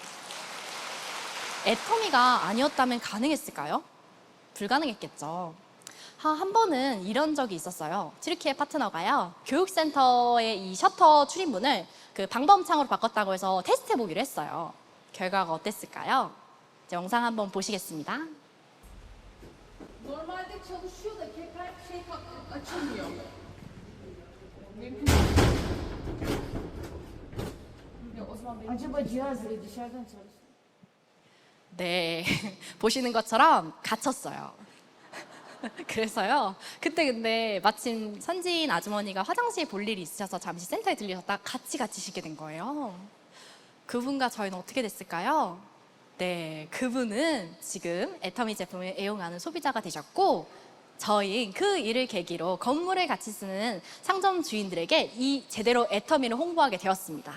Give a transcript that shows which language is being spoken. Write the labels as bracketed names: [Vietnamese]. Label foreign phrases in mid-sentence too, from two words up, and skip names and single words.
[Korean] 애터미가 아니었다면 가능했을까요? 불가능했겠죠. 한 번은 이런 적이 있었어요. 튀르키예 파트너가요, 교육센터의 이 셔터 출입문을 그 방범창으로 바꿨다고 해서 테스트 해보기로 했어요. 결과가 어땠을까요? 영상 한번 보시겠습니다. [Turkish] Normalde çalışıyor da kepek açılmıyor. Mümkün değil. O zaman benim Acaba cihaz ile dışarıdan çalışıyor. [Korean] 네, 보시는 것처럼 갇혔어요. 그래서요, 그때 근데 마침 선지인 아주머니가 화장실 볼 일이 있으셔서 잠시 센터에 들리셨다가 같이 갇히시게 된 거예요. 그분과 저희는 어떻게 됐을까요? 네, 그분은 지금 애터미 제품을 애용하는 소비자가 되셨고 저희 그 일을 계기로 건물을 같이 쓰는 상점 주인들에게 이 제대로 애터미를 홍보하게 되었습니다.